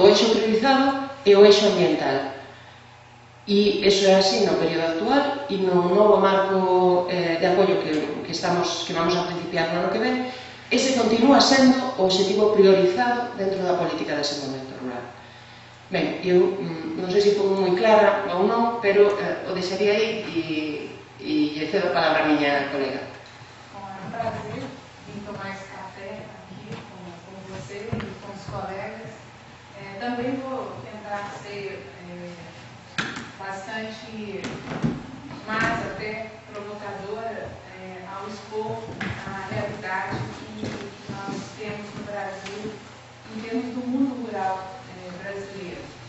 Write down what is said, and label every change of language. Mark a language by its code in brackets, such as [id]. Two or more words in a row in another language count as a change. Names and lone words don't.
[gl] O eixo priorizado e o eixo ambiental. E iso é así no período actual e no novo marco de apoio que vamos a principiar no ano que ven, ese continúa sendo o objetivo priorizado dentro da política de desenvolvemento rural. Ben, eu non sei se foi moi clara ou non, pero o deixaría aí e cedo a palabra a miña colega. [pt] Bom, é um prazer vir tomar esse café aqui com você e com os colegas. Também vou tentar ser bastante mais até provocadora ao expor a realidade que nós temos no Brasil em termos do mundo rural brasileiro.